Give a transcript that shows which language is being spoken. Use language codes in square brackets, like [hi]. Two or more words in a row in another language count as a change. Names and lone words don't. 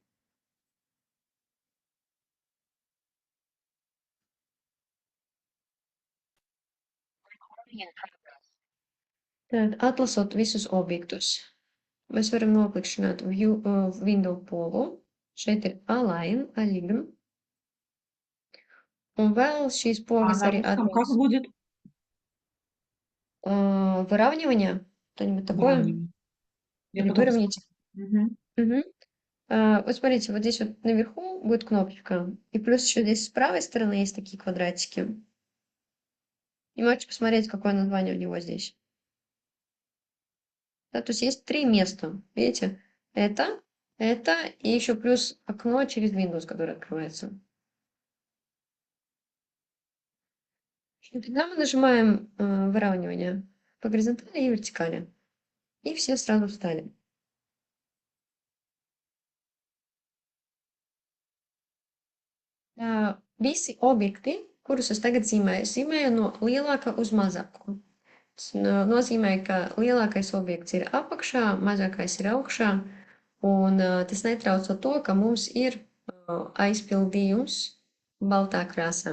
[lv] Tad atlasot visus objektus, mēs varam noklikšķināt Window pogu. Šeit ir Align, Align. Un vēl šīs pogas arī [ru] А как будет? Выравнивание, что-нибудь такое. Выравнивание. Я Или потом выровнять. Мгм. Вот смотрите, вот здесь вот наверху будет кнопочка. И плюс еще здесь с правой стороны есть такие квадратики. И можете посмотреть, какое название у него здесь. Да, то есть есть 3 места. Видите? Это Это и еще плюс окно через Windows, которое открывается. И тогда мы нажимаем выравнивание по горизонтали и вертикали. И все сразу встали. [lv] Visi objekti, kurus es tagad zīmēju, zīmēju no lielākā uz mazāko. Tas nozīmē, ka lielākais objekts ir apakšā, mazākais ir augšā, un tas netrauco to, ka mums ir aizpildījums baltā krāsā.